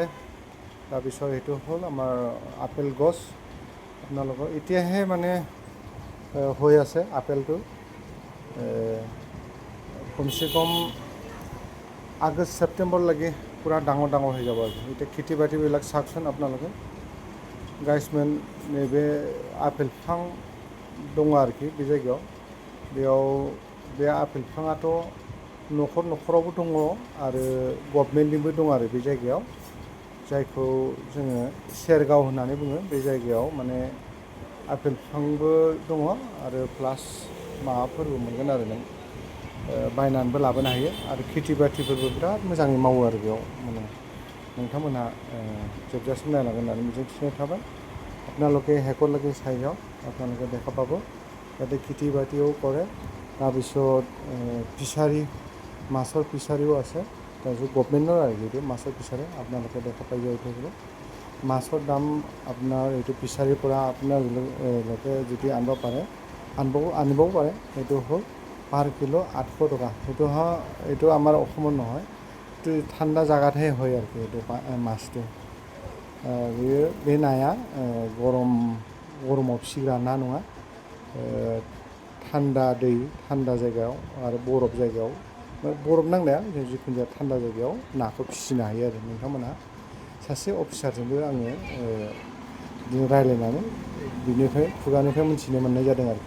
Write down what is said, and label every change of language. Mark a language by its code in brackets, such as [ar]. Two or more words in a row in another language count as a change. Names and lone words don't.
[as] তাৰপিছত এইটো হ'ল আমাৰ আপেল গছ। আপোনালোকৰ এতিয়াহে মানে হৈ আছে আপেলটো, কমচে কম আগষ্ট ছেপ্টেম্বৰলৈকে পূৰা ডাঙৰ ডাঙৰ হৈ যাব আৰু। এতিয়া খেতি বাতিবিলাক চাওকচোন আপোনালোকে गाइसमोन। [brx] नैबे आपेल बिफां दङ आरोखि बे जायगायाव। बेयाव बे आपेल बिफाङाथ' न'खरावबो दङ आरो गभर्नमेन्टनिबो दङ आरो बे जायगायाव, जायखौ जोङो सेरगाव होननानै बुङो। बे जायगायाव माने आपेल बिफांबो दङ आरो प्लास माबाफोरबो मोनगोन आरो नों बायनानैबो लाबोनो हायो। आरो खेथि बाथिफोरबो बिराद मोजाङै मावो आरो बेयाव, माने नोंथांमोनहा जोबजासिम नायलांगोन होननानै मिजिंथिनाय थाबाय। [as] আপোনালোকে শেষলৈকে চাই যাওক, আপোনালোকে দেখা পাব ইয়াতে খেতি বাতিও কৰে। তাৰপিছত ফিছাৰী, মাছৰ ফিছাৰীও আছে। তাৰপিছত গভৰ্নমেণ্টৰ আৰু এইটো মাছৰ ফিছাৰী আপোনালোকে দেখা পাই যাই থাকিব। মাছৰ দাম আপোনাৰ এইটো ফিছাৰীৰ পৰা আপোনালোকে যদি আনিব পাৰে আনিবও পাৰে। সেইটো হ'ল [en] per kilo [as] 800 টকা। এইটো আমাৰ অসমত নহয়, এইটো ঠাণ্ডা জাগাতহে হয় আৰু এইটো মাছটো। [brx] बे नाया गरमाव फिसिग्रा ना नङा। थान्दा दै, थान्दा जायगायाव आरो बरफ जायगायाव, बरफ नांलाया जिखुनु जाया थान्दा जायगायाव नाखौ फिसिनो हायो आरो। नोंथांमोनहा सासे अफिसारजोंबो आङो बिदिनो रायज्लायनानै बिनिफ्राय खुगानिफ्राय मिथिनो मोननाय जादों आरोखि।